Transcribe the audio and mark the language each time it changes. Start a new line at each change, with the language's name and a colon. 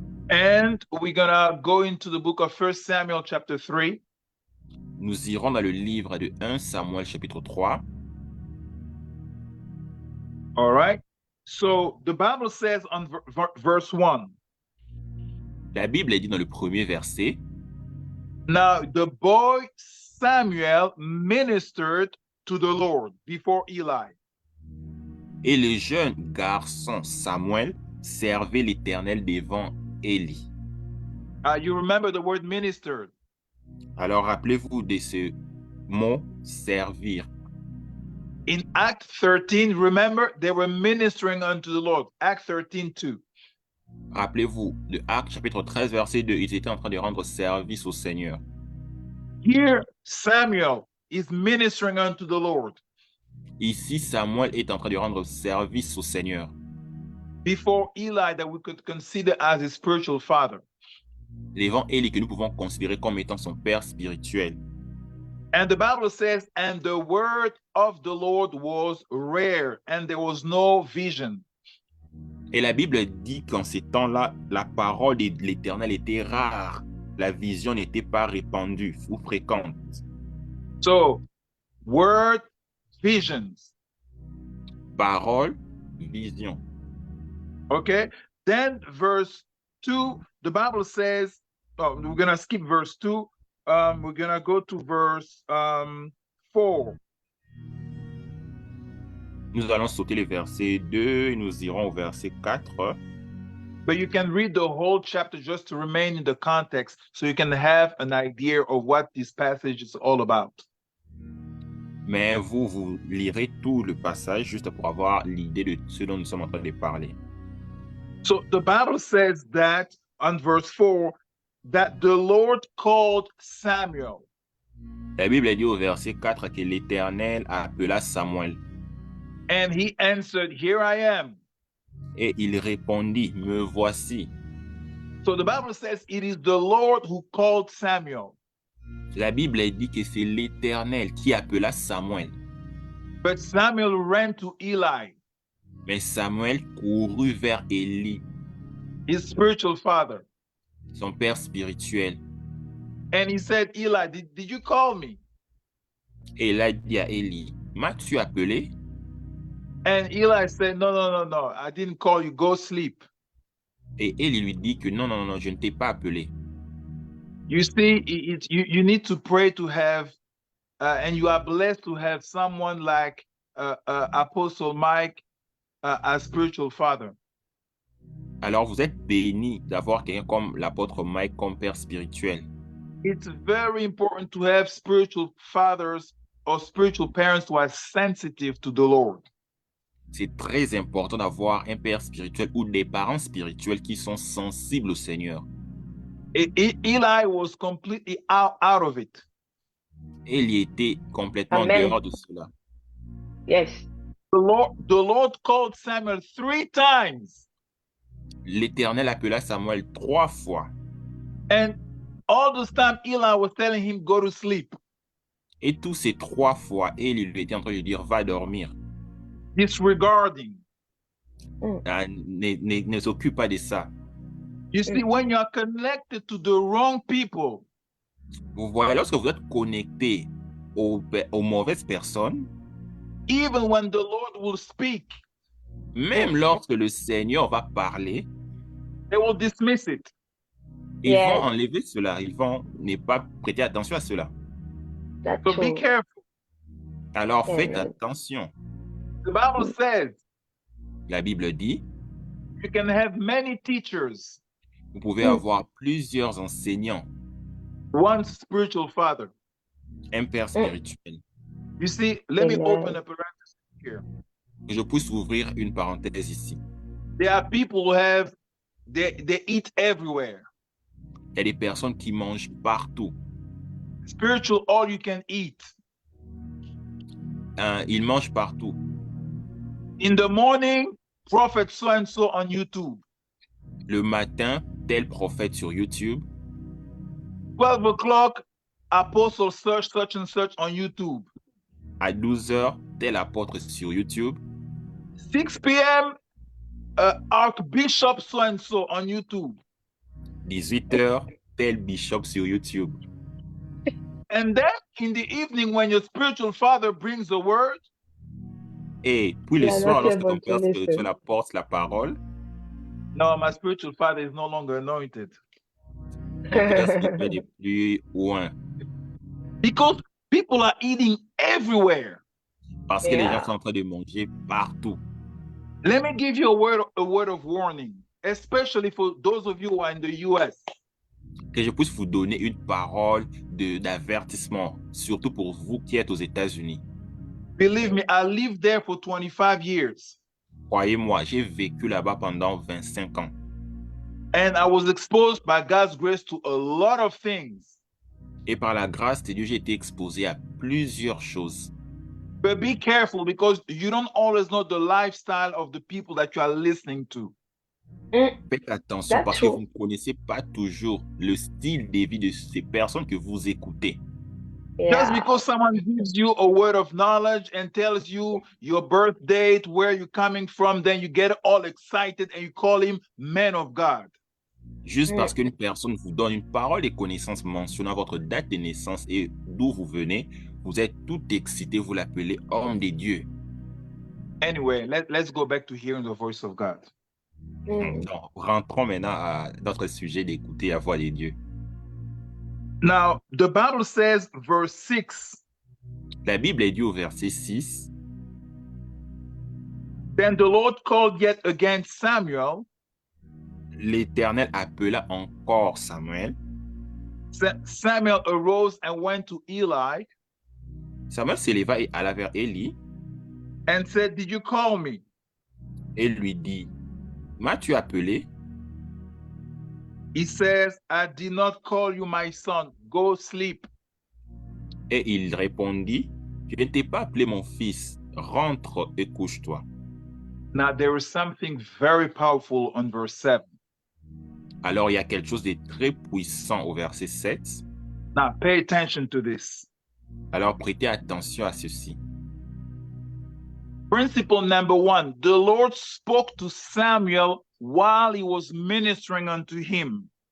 English: And we're gonna go into the book of 1 Samuel chapter 3.
French: Nous irons dans le livre de 1 Samuel chapitre 3.
English: All right. So the Bible says on verse 1.
French: La Bible dit dans le premier verset,
English: Now the boy Samuel ministered to the Lord before Eli.
French: et le jeune garçon Samuel servez l'Éternel devant Élie.
English: You remember the word ministered.
French: Alors rappelez-vous de ce mot servir.
English: In Act 13, remember, they were ministering unto the Lord. Act 13:2.
French: Rappelez-vous de Actes chapitre 13 verset 2, ils étaient en train de rendre service au Seigneur.
English: Here, Samuel is ministering unto the Lord
French: Ici, Samuel est en train de rendre service au Seigneur
English: before Eli, that we could consider as his spiritual father.
French: devant Élie, que nous pouvons considérer comme étant son père spirituel.
English: And the Bible says, and the word of the Lord was rare, and there was no vision.
French: Et la Bible dit qu'en ces temps-là, la parole de l'Éternel était rare. La vision n'était pas répandue ou fréquente.
English: So, word, visions.
French: Parole, vision.
English: Okay. Then verse 2, the Bible says, oh, we're going to skip verse 2. We're going to go to verse 4.
French: Nous allons sauter le verset 2 et nous irons au verset 4.
English: But you can read the whole chapter just to remain in the context so you can have an idea of what this passage is all about.
French: Mais vous lirez tout le passage juste pour avoir l'idée de ce dont nous sommes en train de parler.
English: So the Bible says that on verse 4, that the Lord called Samuel.
French: La Bible dit au verset 4 que l'Éternel appela Samuel.
English: And he answered, here I am.
French: Et il répondit, me voici.
English: So the Bible says it is the Lord who called Samuel.
French: La Bible dit que c'est l'Éternel qui appela Samuel.
English: But Samuel ran to Eli,
French: Mais Samuel courut vers Élie,
English: his spiritual father.
French: son père spirituel.
English: And he said, Eli, did you call me?
French: Et il a dit à Élie, m'as-tu appelé?
English: And Eli said, no, I didn't call you, go sleep.
French: Et Élie lui dit que non, je ne t'ai pas appelé.
English: You see, you need to pray to have, and you are blessed to have someone like Apostle Mike as spiritual father.
French: Alors vous êtes bénis d'avoir quelqu'un comme l'apôtre Mike comme père spirituel.
English: It's very important to have spiritual fathers or spiritual parents who are sensitive to the Lord.
French: C'est très important d'avoir un père spirituel ou des parents spirituels qui sont sensibles au Seigneur.
English: Eli was completely out of it.
French: Élie était complètement
English: Amen.
French: dehors de cela.
English: Yes. The Lord called Samuel 3 times.
French: L'Éternel appela Samuel 3 fois.
English: And all this time, Eli was telling him, go to sleep.
French: Et tous ces 3 fois, Élie lui était en train de dire, va dormir.
English: Disregarding.
French: Ne s'occupe pas de ça.
English: You see, when you are connected to the wrong people,
French: Vous voyez, lorsque vous êtes connecté aux mauvaises personnes,
English: even when the Lord will speak,
French: même lorsque le Seigneur va parler,
English: they will dismiss it.
French: ils
English: Yes.
French: vont enlever cela. Ils vont ne pas prêter attention à cela.
English: That's So be true. careful.
French: Alors faites
English: Amen.
French: attention.
English: The Bible says
French: La Bible dit,
English: you can have many teachers,
French: vous pouvez avoir plusieurs enseignants,
English: one spiritual father.
French: un père spirituel.
English: You see, let me Amen. open a parenthesis here.
French: Que je puisse ouvrir une parenthèse ici.
English: There are people who have, they eat everywhere.
French: Il y a des personnes qui mangent partout.
English: Spiritual, all you can eat.
French: Ils mangent partout.
English: In the morning, prophet so and so on YouTube.
French: Le matin, tel prophète sur YouTube.
English: 12 o'clock, apostle such and such on YouTube.
French: À 12h, tel apôtre sur YouTube.
English: 6 p.m., archbishop so and so on YouTube.
French: 18h, tel bishop sur YouTube.
English: And then in the evening, when your spiritual father brings the word,
French: Et puis le La soir, note lorsque ton père évangeliste. spirituel apporte la parole,
English: no, my spiritual father is no longer anointed.
French: ton père spirituel est plus loin.
English: Because people are eating everywhere.
French: Parce que les
English: Yeah.
French: gens sont en train de manger partout.
English: Let me give you a word of warning, especially for those of you who are in the US.
French: Que je puisse vous donner une parole d'avertissement, surtout pour vous qui êtes aux États-Unis.
English: Believe me, I lived there for 25 years.
French: Croyez-moi, j'ai vécu là-bas pendant 25 ans.
English: And I was exposed by God's grace to a lot of things.
French: Et par la grâce de Dieu, j'ai été exposé à plusieurs choses.
English: But be careful because you don't always know the lifestyle of the people that you are listening to.
French: Faites attention
English: That's
French: parce que
English: true.
French: vous ne connaissez pas toujours le style de vie de ces personnes que vous écoutez.
English: Just Yeah. because someone gives you a word of knowledge and tells you your birth date, where you're coming from, then you get all excited and you call him man of God.
French: Juste parce qu'une personne vous donne une parole et connaissance mentionnant votre date de naissance et d'où vous venez, vous êtes tout excité, vous l'appelez homme de Dieu.
English: Anyway, let's go back to hearing the voice of God.
French: Donc, rentrons maintenant à notre sujet d'écouter la voix de Dieu.
English: Now, the Bible says, verse 6,
French: La Bible est dit au verset 6,
English: then the Lord called yet again Samuel.
French: l'Éternel appela encore Samuel.
English: Samuel arose and went to Eli
French: Samuel s'éleva et alla vers Élie
English: and said, did you call me?
French: et lui dit, m'as-tu appelé?
English: He says, I did not call you, my son. Go sleep.
French: Et il répondit, je ne t'ai pas appelé mon fils, rentre et couche-toi.
English: Now, there is something very powerful on verse 7.
French: Alors il y a quelque chose de très puissant au verset 7.
English: Now, pay attention to this.
French: Alors prêtez attention à ceci.
English: Principle number 1, the Lord spoke to Samuel while he was ministering unto him.